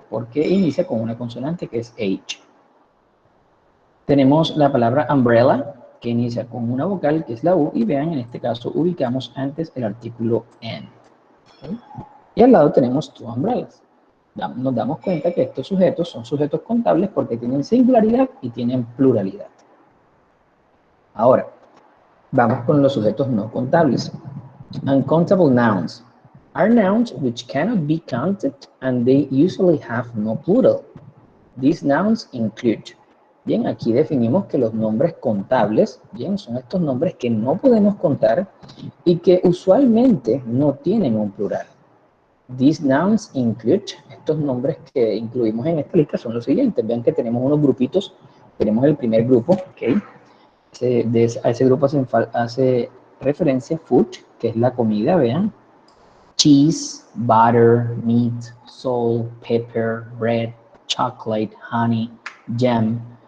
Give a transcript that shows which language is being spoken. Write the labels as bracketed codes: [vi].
[es] Porque inicia con una consonante que es H. Tenemos la palabra umbrella, que inicia con una vocal que es la U, y vean, en este caso ubicamos antes el artículo N. ¿Okay? Y al lado tenemos two umbrellas. Nos damos cuenta que estos sujetos son sujetos contables porque tienen singularidad y tienen pluralidad. Ahora, vamos con los sujetos no contables. [en] Uncountable nouns are nouns which cannot be counted and they usually have no plural. These nouns include. [es] Bien, aquí definimos que los nombres contables, bien, son estos nombres que no podemos contar y que usualmente no tienen un plural. [en] These nouns include, [es] estos nombres que incluimos en esta lista son los siguientes. Vean que tenemos unos grupitos. Tenemos el primer grupo, ¿ok? A ese grupo hace referencia food, que es la comida, vean. [en] Cheese, butter, meat, salt, pepper, bread, chocolate, honey, jam.